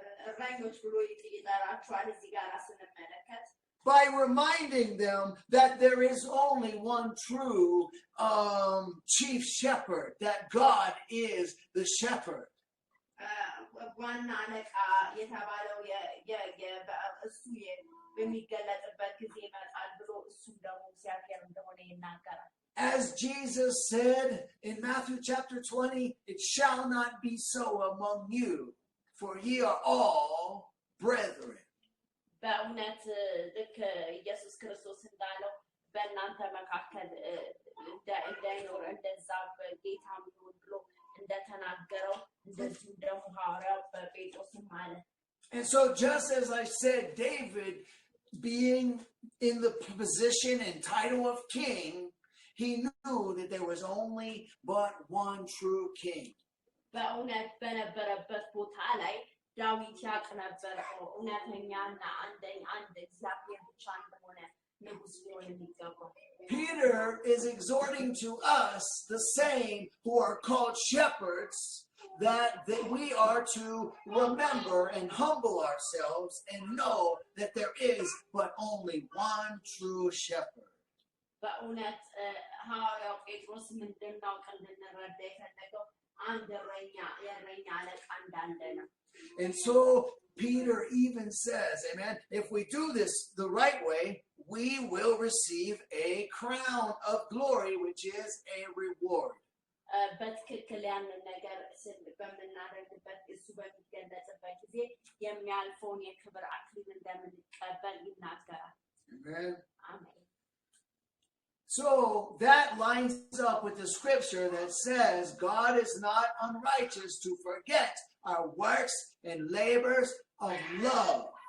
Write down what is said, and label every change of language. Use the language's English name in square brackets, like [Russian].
[Amharic] እረኞች ብሎ ይጠራቸዋል እዚህ ጋር ስንመለከት [English] by reminding them that there is only one true chief shepherd, that God is the shepherd. [Amharic] ዋና አለቃ የተባለው እሱ በሚገለጥበት ጊዜ ይመጣል ብሎ እሱም ደግሞ እግዚአብሔር እንደሆነ ይናገራል። [English] As Jesus said in Matthew chapter 20, it shall not be so among you, for ye are all brethren. [Amharic] በእውነት ልክ ኢየሱስ ክርስቶስ እንዳለው በእናንተ መካከል እንዳይኖር እንደዛ በጌታም ይሁን ብሎ እንደተናገረው እንደዚሁም ደግሞ ሐዋርያው በጴጥሮስም አለ። [English] And so just as I said, David being in the position and title of king, he knew that there was only but one true king. [Amharic] በእውነት በነበረበት ቦታ ላይ ዳዊት ያውቅ ነበር እውነተኛና አንድ እግዚአብሔር ብቻ እንደሆነ ንጉሥ ሊሆን የሚገባው። [English] Peter is exhorting to us, the same who are called shepherds, that we are to remember and humble ourselves and know that there is but only one true shepherd. [Amharic] በእውነት ሐዋርያው ጴጥሮስ ምንድነው እንድንረዳ የፈለገው አንድ የእረኛ አለቃ እንዳለ ነው። [English] And so Peter even says, amen, if we do this the right way, we will receive a crown of glory, which is a reward. [Amharic] በትክክል ያንን ነገር በምናደርግበት እሱ በሚገለጽበት ጊዜ የሚያልፈውን የክብር አክሊል እንደምንቀበል ይናገራል። [English] Amen. [Amharic] አሜን። [English] So that lines up with the scripture that says God is not unrighteous to forget our works and labors of love.